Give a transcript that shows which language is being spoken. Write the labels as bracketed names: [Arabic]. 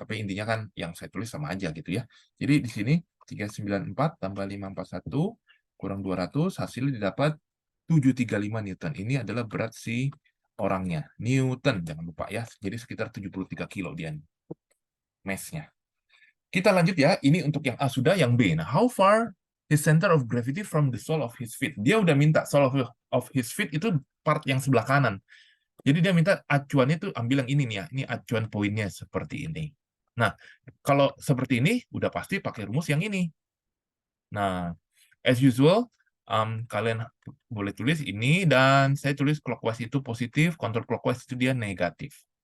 [Indonesian] Tapi intinya kan yang saya tulis sama aja gitu ya. Jadi di sini 394 tambah 541 kurang 200 hasilnya didapat 735 Newton. Ini adalah berat si orangnya. Newton jangan lupa ya. Jadi sekitar 73 kilo dia mass-nya. Kita lanjut ya. Ini untuk yang A sudah, yang B. [English] Nah, how far his center of gravity from the sole of his feet? [Indonesian] Dia udah minta [English] sole of his feet [Indonesian] itu part yang sebelah kanan. Jadi dia minta acuannya itu ambil yang ini nih ya. Ini acuan poinnya seperti ini. Nah, kalau seperti ini udah pasti pakai rumus yang ini. Nah, [English] as usual, [Indonesian] kalian boleh tulis ini dan saya tulis clockwise itu positif, counterclockwise itu dia negatif.